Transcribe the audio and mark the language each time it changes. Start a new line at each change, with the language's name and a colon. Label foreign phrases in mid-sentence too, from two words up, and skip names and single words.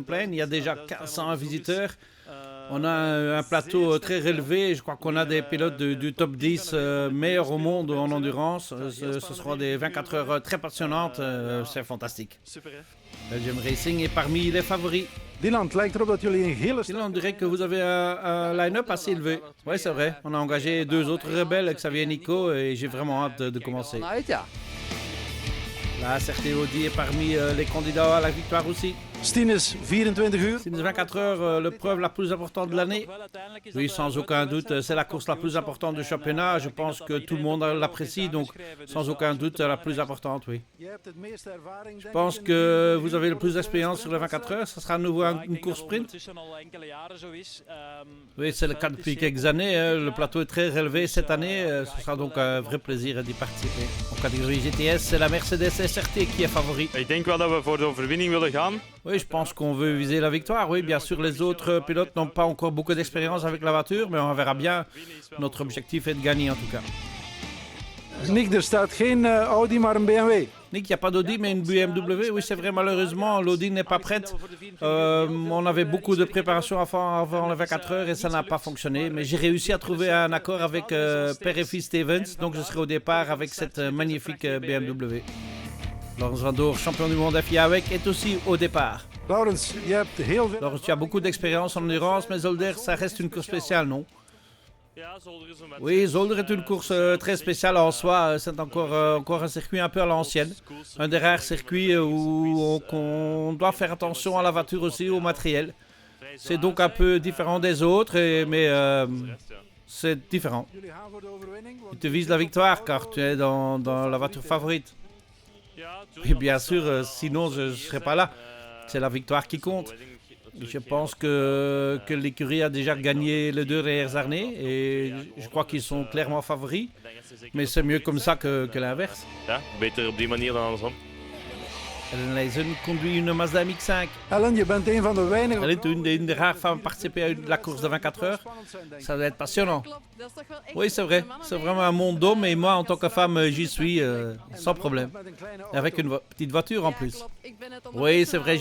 French: Il y a déjà 1500 visiteurs. On a un plateau très relevé. Je crois qu'on a des pilotes du top 10 meilleurs au monde en endurance. Ce seront des 24 heures très passionnantes. C'est fantastique. Belgium Racing est parmi les favoris.
Dutch: Dylan, het lijkt erop dat jullie een hele...
French: Dylan, on dirait que vous avez un line-up assez élevé. Oui, c'est vrai. On a engagé 2 autres rebelles, Xavier et Nico, et j'ai vraiment hâte de commencer. La CRT Audi est parmi les candidats à la victoire aussi.
Dutch: Stines, 24 uur.
French: Stines 24 heures, l'épreuve la plus importante de l'année. Oui, sans aucun doute, c'est la course la plus importante du championnat. Je pense que tout le monde l'apprécie, donc sans aucun doute la plus importante, oui. Je pense que vous avez le plus d'expérience sur les 24 heures. Ce sera à nouveau une course sprint. Oui, c'est le cas depuis quelques années. Le plateau est très relevé cette année. Ce sera donc un vrai plaisir d'y participer. En catégorie GTS, c'est la Mercedes SRT qui est favori.
Dutch: Ik denk wel dat we voor de overwinning willen gaan.
French: Oui, je pense qu'on veut viser la victoire. Oui, bien sûr, les autres pilotes n'ont pas encore beaucoup d'expérience avec la voiture, mais on verra bien. Notre objectif est de gagner en tout cas.
Dutch: Nick, er staat geen Audi, maar een BMW.
French: Nick, il n'y a pas d'Audi, mais une BMW. Oui, c'est vrai, malheureusement, l'Audi n'est pas prête. On avait beaucoup de préparation avant les 24 heures et ça n'a pas fonctionné. Mais j'ai réussi à trouver un accord avec père et fils Stevens, donc je serai au départ avec cette magnifique BMW. Laurens van Doorn, champion du monde FIA avec, est aussi au départ.
Dutch: Laurens, je hebt heel veel...
French: Laurens, tu as beaucoup d'expérience en endurance, mais Zolder, ça reste une course spéciale, non? Oui, Zolder est une course très spéciale en soi. C'est encore un circuit un peu à l'ancienne. Un des rares circuits où on doit faire attention à la voiture aussi, au matériel. C'est donc un peu différent des autres, mais c'est différent. Tu te vises la victoire car tu es dans la voiture favorite. Et bien sûr, sinon je ne serais pas là. C'est la victoire qui compte. Je pense que l'écurie a déjà gagné les 2 dernières années et je crois qu'ils sont clairement favoris. Mais c'est mieux comme ça que l'inverse.
Dutch: Ja, beter op die manier dan andersom.
French: Ellen Leijzen conduit une Mazda MX-5.
Dutch: Ellen, je bent een van de weinigen...
French: Elle est une des rares femmes à participer à la course de 24 heures. Ça doit être passionnant. Oui, c'est vrai. C'est vraiment un monde d'hommes et moi, en tant que femme, j'y suis sans problème. Avec une petite voiture en plus. Oui, c'est vrai.